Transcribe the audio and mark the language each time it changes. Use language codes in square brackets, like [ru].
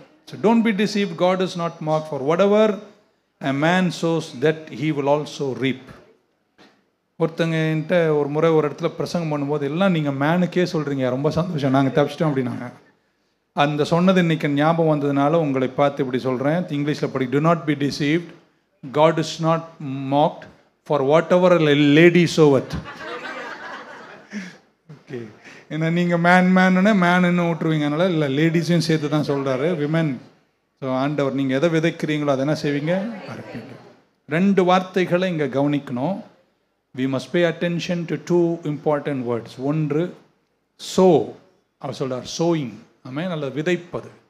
[en] So don't be deceived, God is not mocked, for whatever a man sows that he will also reap. [ta] ஒருத்தங்கிட்ட ஒரு முறை ஒரு இடத்துல பிரசங்கம் பண்ணும்போது எல்லாம் நீங்கள் மேனுக்கே சொல்கிறீங்க, ரொம்ப சந்தோஷம், நாங்கள் தப்பிச்சிட்டோம் அப்படின்னாங்க. அந்த சொன்னது இன்னைக்கு ஞாபகம் வந்ததுனால உங்களை பார்த்து இப்படி சொல்கிறேன். இங்கிலீஷில் படி, [en] do not be deceived, God is not mocked, for whatever a lady soweth. [ta] Okay, ஏன்னா நீங்கள் மேனுன்னு விட்டுருவீங்க, அதனால் இல்லை, லேடிஸையும் சேர்த்து தான் சொல்கிறாரு, விமன். ஸோ ஆண்டவர் நீங்கள் எதை விதைக்கிறீங்களோ அதை என்ன செய்வீங்க, அறுப்பீங்க. 2 வார்த்தைகளை இங்கே கவனிக்கணும். [en] we must pay attention to 2 important words. [ta] ஒன்று sow, அவர் சொல்கிறார் sowing, ஆமாம், நல்ல விதைப்பது.